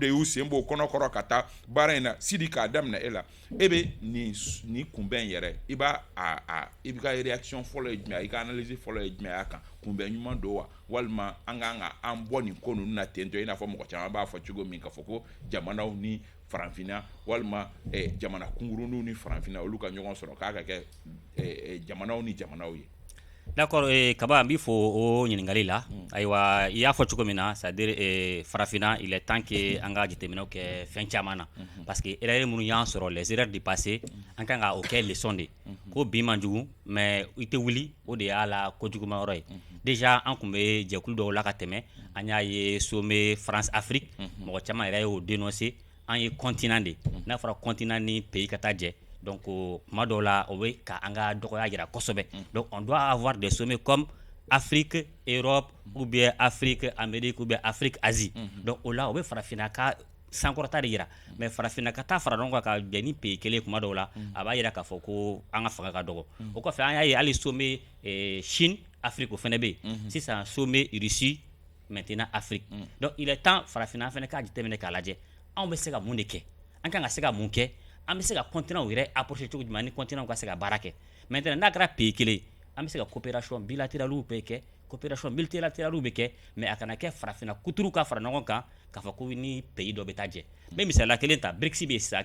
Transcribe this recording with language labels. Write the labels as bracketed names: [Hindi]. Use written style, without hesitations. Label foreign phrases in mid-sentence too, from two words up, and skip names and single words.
[Bambara] y'u sen bɔ kɔnɔkɔrɔ ka taa baara in na Sidi k'a daminɛ e la e bɛ nin kunbɛn yɛrɛ i b'a i bɛ ka réaction fɔlɔ ye jumɛn i ka analyse fɔlɔ ye jumɛn y'a kan kunbɛn ɲuman don wa walima an kan ka an bɔ nin ko ninnu na ten tɔ i n'a fɔ mɔgɔ caman b'a fɔ cogo min k'a fɔ ko jamanaw ni Faranfina walima jamana kunguruninw ni Faranfina olu ka ɲɔgɔn sɔrɔ k'a ka kɛ jamanaw ni jamanaw ye. D'accord Kaba n b'i fo o ɲininkali la ayiwa i y'a fɔ cogo min na [French] c'est-à-dire [Bambara] Farafinna [French] il est temps que [Bambara] an ka jateminɛw kɛ fɛn caman na [French] parce que [Bambara] erreur minnu y'an sɔrɔ [French] les erreurs du passé [Bambara] an kan ka o kɛ leçon de ko bi man jugu mais i tɛ wuli o de y'a la kojuguma yɔrɔ ye déjà an tun bɛ jɛkulu dɔw la ka tɛmɛ an y'a ye sommet France Afrique mɔgɔ caman yɛrɛ y'o dénoncer an ye continent de n'a fɔra continent ni pays ka taa jɛ donc kuma dɔw la o bɛ ka an ka dɔgɔya jira kosɛbɛ [French] donc on doit avoir des sommets comme Afrique, Europe ou bien Afrique, Amérique ou bien Afrique, Asie [Bambara] donc o la o bɛ Farafinna ka sankɔrɔta de yira mais farafina ka taa fara ɲɔgɔn kan ka bɛn ni pays kelen kuma dɔw la a b'a yira k'a fɔ ko an ka fanga ka dɔgɔ o kɔfɛ an y'a ye hali sommet Chine Afrique o fɛnɛ bɛ yen sisan sommet Russie maintenant Afrique [French] donc il est temps [Bambara] farafina fɛnɛ k'a jateminɛ k'a lajɛ anw bɛ se ka mun de kɛ an kan ka se ka mun kɛ an bɛ se ka continent yɛrɛ approcher cogo jumɛn ni continent ka se ka baara kɛ maintenant n'a kɛra pays kelen an bɛ se ka [French] coopération bilatérale [Bambara] bɛ kɛ [French] coopération multilatérale [Bambara] bɛ kɛ mais a kana kɛ farafina kuturu ka fara ɲɔgɔn kan k'a fɔ ko ni pays dɔ bɛ taa jɛ n bɛ misaliya kelen ta BRICS bɛ yen sisan